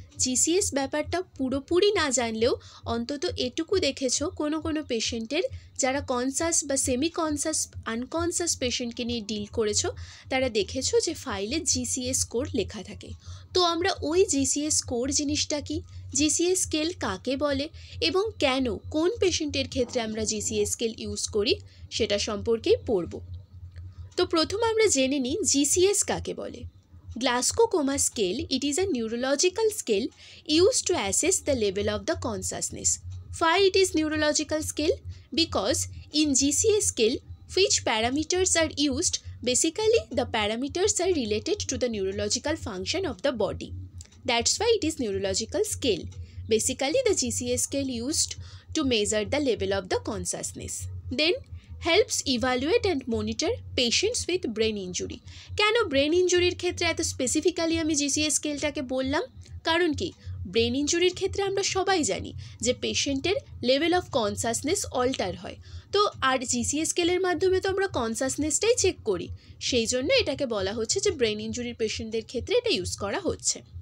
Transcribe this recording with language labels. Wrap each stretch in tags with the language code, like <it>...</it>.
<bn>GCS ব্যাপারটা পুরোপুরি না জানলেও অন্তত এটুকু দেখেছো কোনো কোনো পেশেন্টের যারা কনসাস বা সেমি কনসাস আনকনসাস পেশেন্টকে নিয়ে ডিল করেছো, তারা দেখেছো যে ফাইলে জিসিএস স্কোর লেখা থাকে। তো আমরা ওই জিসিএস স্কোর জিনিসটা কি, জিসিএস স্কেল কাকে বলে এবং কেন কোন পেশেন্টের ক্ষেত্রে আমরা জিসিএস স্কেল ইউজ করি সেটা সম্পর্কেই পড়ব। তো প্রথম আমরা জেনে নিই জিসিএস কাকে বলে।</bn> <en>Glasgow Coma Scale, it is a neurological scale used to assess the level of the consciousness. Why it is neurological scale? Because in GCS scale, which parameters are used, basically the parameters are related to the neurological function of the body. That's why it is neurological scale. Basically the GCS scale used to measure the level of the consciousness. Then helps evaluate and monitor patients with brain injury.</en> <bn>কেন brain ইঞ্জুরির ক্ষেত্রে এত specifically আমি GCS স্কেলটাকে বললাম? কারণ কি, brain ইঞ্জুরির ক্ষেত্রে আমরা সবাই জানি যে পেশেন্টের লেভেল অফ কনসাসনেস অল্টার হয়। তো আর জিসিএস স্কেলের মাধ্যমে তো আমরা কনসাসনেসটাই চেক করি, সেই জন্য এটাকে বলা হচ্ছে যে ব্রেন ইঞ্জুরির পেশেন্টদের ক্ষেত্রে এটা ইউজ করা হচ্ছে।</bn>